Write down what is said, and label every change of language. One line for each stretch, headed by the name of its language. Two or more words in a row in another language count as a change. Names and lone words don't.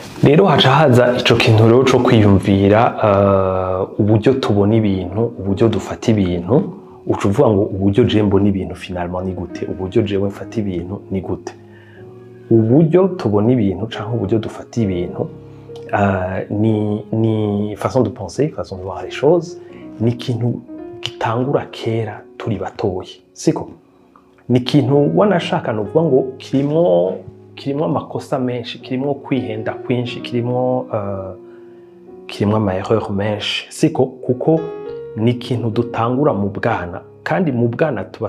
Rundi: Rero haca haza ico kintu rero co kwiyumvira, uburyo tubona ibintu, uburyo dufata ibintu, ucuvuga ngo uburyo je mbona ibintu finalement ni gute, uburyo jewe mfata ibintu ni gute. Uburyo tubona ibintu canke uburyo dufata ibintu ni
French: façon de penser, façon de voir les choses,
Rundi: ni kintu gitangura kera turi batoyi, siko ni kintu wanashaka no kuvuga ngo kirimo amakosa menshi, kirimo kwihenda kwinshi, kirimo ama erreur menshi, siko kuko ni kintu dutangura mu bwana, kandi mu bwana tuba